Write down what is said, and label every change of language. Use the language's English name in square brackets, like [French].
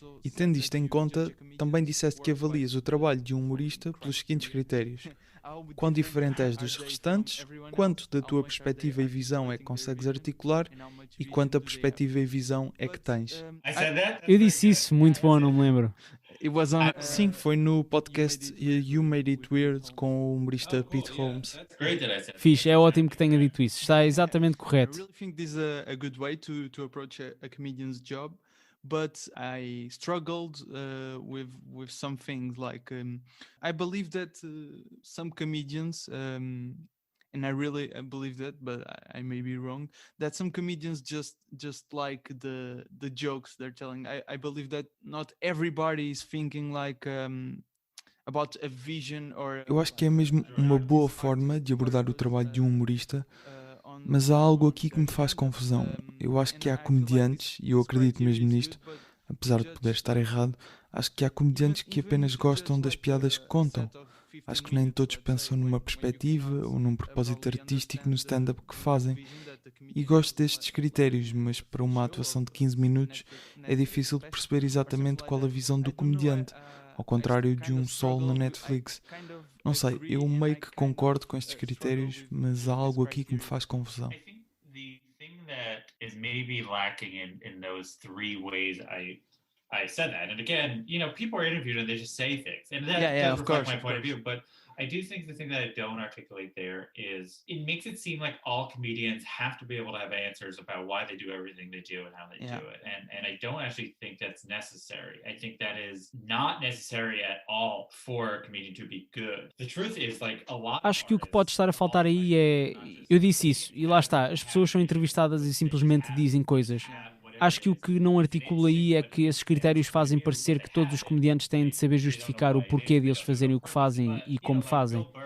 [Portuguese] E tendo isto em conta, também disseste que avalias o trabalho de um humorista pelos seguintes critérios: quão diferente és dos restantes, quanto da tua perspectiva e visão é que consegues articular e quanta perspectiva e visão é que tens. Eu disse isso, muito bom, não me lembro. Sim, foi no podcast You Made It Weird com o humorista Pete Holmes. Fixe, é ótimo que tenha dito isso. Está exatamente [English] I [Portuguese] correto. [English] really think this is a good way to approach a comedian's job, but I struggled with some things like I believe that some comedians and I really believe that, but I may be wrong, that some comedians just like the jokes they're telling. I believe that not everybody is thinking like about a vision or. [Portuguese] Eu acho que é mesmo uma boa forma de abordar o trabalho de um humorista. Mas há algo aqui que me faz confusão. Eu acho que há comediantes, e eu acredito mesmo nisto, apesar de poder estar errado, acho que há comediantes que apenas gostam das piadas que contam. Acho que nem todos pensam numa perspectiva ou num propósito artístico no stand-up que fazem. E gosto destes critérios, mas para uma atuação de 15 minutos é difícil de perceber exatamente qual a visão do comediante, ao contrário de um solo na Netflix. Não sei, eu meio que concordo com estes critérios, mas há algo aqui que me faz confusão. [English] I think the thing that is maybe lacking in those three ways I said that, and again, people are interviewed and they just say things, and that does reflect my point of view. But I do think the thing that I don't articulate there is it makes it seem like all comedians have to be able to have answers about why they do everything they do and how they do it, and I don't actually think that's necessary. I think that is not necessary at all for a comedian to be good. The truth is, like, a lot. [Portuguese] Acho que o que pode estar a faltar aí é... Eu disse isso, e lá está, as pessoas são entrevistadas e simplesmente dizem coisas. Acho que o que não articula aí é que esses critérios fazem parecer que todos os comediantes têm de saber justificar o porquê deles fazerem o que fazem e como fazem.